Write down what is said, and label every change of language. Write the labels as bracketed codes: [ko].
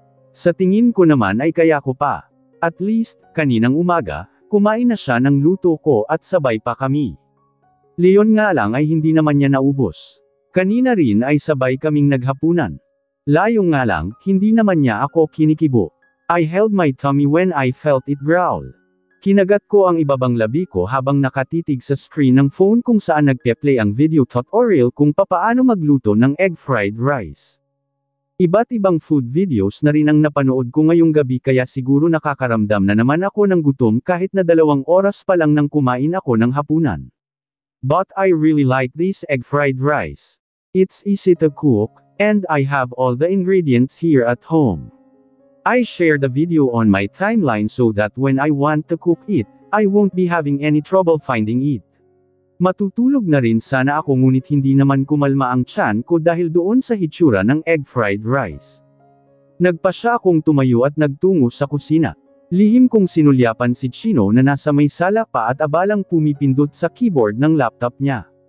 [tl] Sa tingin ko naman ay kaya ko pa. [en] At least, [tl] kaninang umaga, kumain na siya ng luto ko at sabay pa kami. Leon nga lang ay hindi naman niya naubos. Kanina rin ay sabay kaming naghapunan. Layong nga lang, hindi naman niya ako kinikibo. [en] I held my tummy when I felt it growl. [tl] Kinagat ko ang ibabang labi ko habang nakatitig sa screen ng phone kung saan nagpe-play ang video tutorial kung papaano magluto ng egg fried rice. Iba't ibang food videos na rin ang napanood ko ngayong gabi kaya siguro nakakaramdam na naman ako ng gutom kahit na 2 oras pa lang nang kumain ako ng hapunan. [en] But I really like this egg fried rice. It's easy to cook, and I have all the ingredients here at home. I share the video on my timeline so that when I want to cook it, I won't be having any trouble finding it. [tl] Matutulog na rin sana ako ngunit hindi naman kumalma ang tiyan ko dahil doon sa hitsura ng egg fried rice. Nagpasya akong tumayo at nagtungo sa kusina. Lihim kong sinulyapan si Chino na nasa may sala pa at abalang pumipindot sa keyboard ng laptop niya.